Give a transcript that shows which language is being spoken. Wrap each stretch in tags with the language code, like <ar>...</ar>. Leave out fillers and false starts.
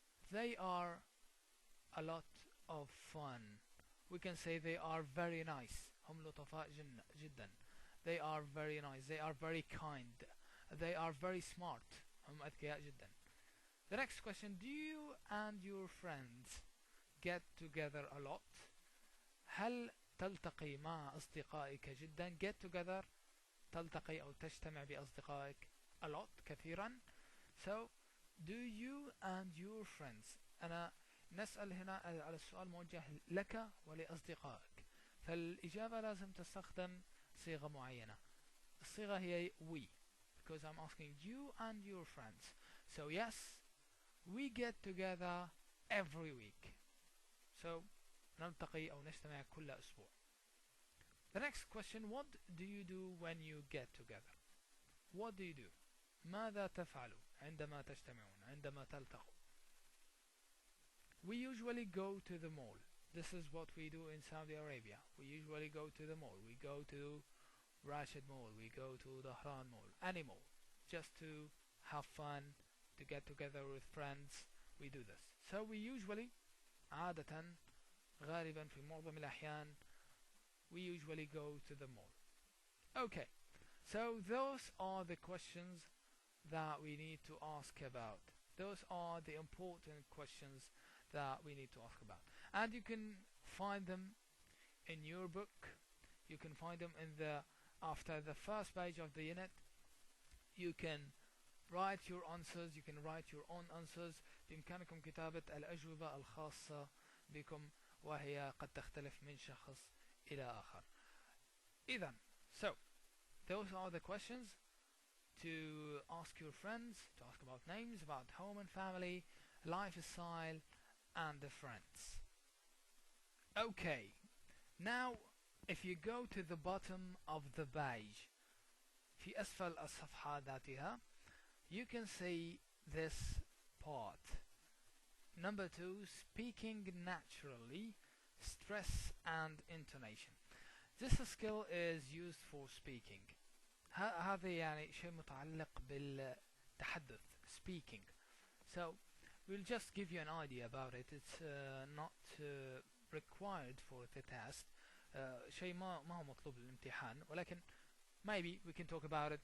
<en>They are a lot of fun. We can say they are very nice.</en> <ar>هم لطفاء جدا.</ar> <en>They are very nice. They are very kind. They are very smart.</en> <ar>هم أذكياء جدا.</ar> <en>The next question: do you and your friends get together a lot?</en> <ar>هل تلتقي مع أصدقائك جدا؟</ar> <en>get together</en> <ar>تلتقي أو تجتمع بأصدقائك</ar> <en>a lot</en> <ar>كثيرا.</ar> <en>So do you and your friends.</en> <ar>أنا نسأل هنا على السؤال موجه لك ولأصدقائك، فالإجابة لازم تستخدم صيغة معينة. الصيغة هي</ar> <en>we, because I'm asking you and your friends. So yes, we get together every week.</en> <ar>So نلتقي أو نجتمع كل أسبوع.</ar> <en>The next question: what do you do when you get together? What do you do?</en> <ar>ماذا تفعل عندما تجتمعون، عندما تلتقوا؟</ar> <en>We usually go to the mall. This is what we do in Saudi Arabia. We usually go to the mall. We go to Rashid Mall. We go to Dahran Mall. Any mall. Just to have fun, to get together with friends. We do this. So we usually</en> <ar>عادة غالبا في معظم الأحيان</ar> <en>we usually go to the mall. Okay, so those are the questions that we need to ask about. Those are the important questions that we need to ask about. And you can find them in your book. You can find them in after the first page of the unit. You can write your answers. You can write your own answers.</en> <ar>بإمكانكم كتابة الأجوبة الخاصة بكم، وهي قد تختلف من شخص إلى آخر.</ar> <en>إذن, so those are the questions to ask your friends, to ask about names, about home and family, lifestyle, and the friends. Okay, now if you go to the bottom of the page,</en> <ar>في أسفل الصفحة ذاتها,</ar> <en>you can see this part. Number 2, speaking naturally, stress and intonation. This skill is used for speaking.</en> <ar>هذا يعني شيء متعلق بالتحدث, speaking.</ar> <en>So we'll just give you an idea about it. It's not required for the test.</en> <ar>شيء ما هو مطلوب للامتحان، ولكن</ar> <en>maybe we can talk about it.</en>